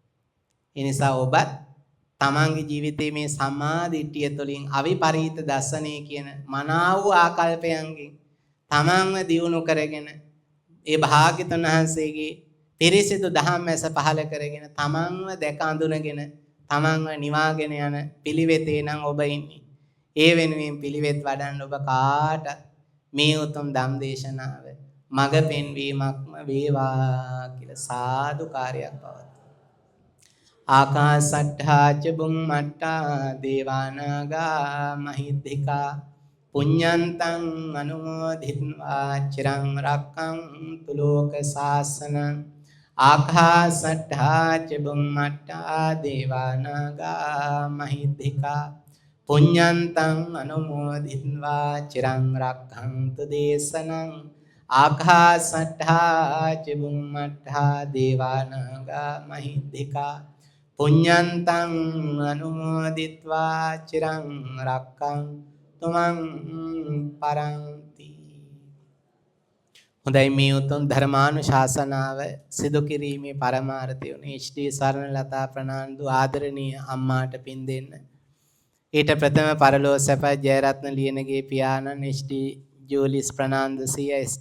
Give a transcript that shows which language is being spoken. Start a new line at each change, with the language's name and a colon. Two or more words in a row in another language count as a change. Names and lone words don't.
Sinhala: ඒ නිසා ඔබත් තමන්ගේ ජීවිතයේ මේ සම්මාදිට්ඨිය තුළින් අවිපරීත දර්ශනය කියන මනාව ආකල්පයන්ගෙන් තමන්ව දියුණු කරගෙන ඒ භාග්‍යවතුන් වහන්සේගේ පිරිසිදු දහම් ඇස පහල කරගෙන තමන්ව දැක අඳුනගෙන තමන්ව නිවාගෙන යන පිළිවෙතේ නම් ඔබ ඉන්නේ. ඒ වෙනුවෙන් පිළිවෙත් වඩන්න ඔබ කාට මේ උතුම් ධම් දේශනාව මඟ පෙන්වීමක්ම වේවා කියලා සාදුකාරයක් පවතුන.
Pali: ආකාසට්ඨා ච බුම්මට්ඨා දේවානාගා මහිද්దికා පුඤ්ඤන්තං අනුමෝදිත්වා චිරං රක්ඛන්තු ලෝක සාසනං. ආකාසට්ඨා ච බුම්මට්ඨා දේවානාගා මහිද්దికා පුඤ්ඤන්තං අනුමෝදිත්වා චිරං රක්ඛන්තු දේශනං. ආකාසට්ඨා ච බුම්මට්ඨා දේවානාගා මහිද්దికා පුඤ්ඤන්තං අනුමෝදිත්වා චිරං රක්ඛන්තු මං පරන්ති.
Sinhala: හොඳයි මේ උතුම් ධර්මානුශාසනාව සිදු කිරීමේ පරමාර්ථය උනේ HD සරණලතා ප්‍රනාන්දු ආදරණීය අම්මාට පින් දෙන්න. ඊට ප්‍රථම පරලෝ සැප ජයරත්න ලියනගේ පියාණන් HD ජූලිස් ප්‍රනාන්දු සිය SD